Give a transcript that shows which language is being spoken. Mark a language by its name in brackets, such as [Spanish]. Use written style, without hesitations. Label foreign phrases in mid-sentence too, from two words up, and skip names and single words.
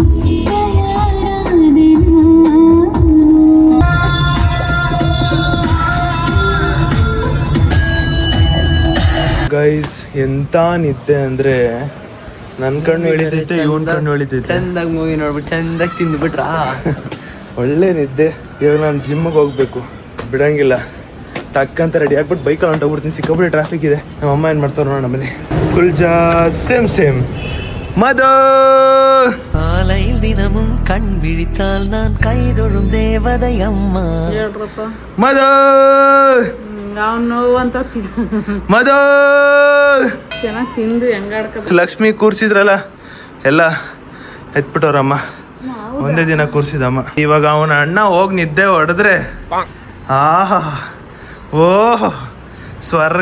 [Kannada] ಗೈಸ್ ಎಂತ ನಿದ್ದೆ ಅಂದ್ರೆ ನನ್ನ ಕಣ್ಣು ಎಳಿತೈತೆ, ಇವನ್ ಕಣ್ಣು ಎಳಿತೈತೆ. ಚಂದಾಗಿ ಮೂವಿ ನೋಡ್ಬಿಟ್ಟು ಚಂದಾಗಿ ತಿಂದ್ಬಿಟ್ರಾ. ಒಳ್ಳೆ ನಿದ್ದೆ. ಇವಾಗ ನಾನು ಜಿಮ್ಮಿಗೆ ಹೋಗ್ಬೇಕು, ಬಿಡಂಗಿಲ್ಲ. ಟಕ್ಕಂತ ರೆಡಿ ಆಗ್ಬಿಟ್ಟು ಬೈಕಲ್ಲಿ ಹೊಂಟೋಗ್ಬಿಡ್ತೀನಿ. ಸಿಕ್ಕಾಬಿಟ್ಟು ಟ್ರಾಫಿಕ್ ಇದೆ. ನಮ್ಮ ಅಮ್ಮ ಏನು ಮಾಡ್ತಾರೆ ನೋಡೋಣ ನಮ್ಮನೆ. [Hindi] खुल जा सिम [Kannada] மதோ [Tamil] காலையில் தினமும் கண் விழித்தால் நான் கைதொழும் தேவதை அம்மா. [Kannada] ಹೇಳ್ರಪ್ಪ மதோ ನಾವು ನೋವು ಅಂತ ಮಧು ಚೆನ್ನಾಗಿ ತಿಂದು ಹೆಂಗಾಡ್ಕ. ಲಕ್ಷ್ಮಿ ಕೂರ್ಸಿದ್ರಲ್ಲ ಎಲ್ಲ ಎತ್ಬಿಟ್ಟವ್ರಮ್ಮ. ಒಂದೇ ದಿನ ಕೂರ್ಸಿದಮ್ಮ. ಇವಾಗ ಅವನ ಅಣ್ಣ ಹೋಗಿ ನಿದ್ದೆ ಹೊಡೆದ್ರೆ ಆಹಾ ಓಹ್ ಸ್ವರ್ಗ.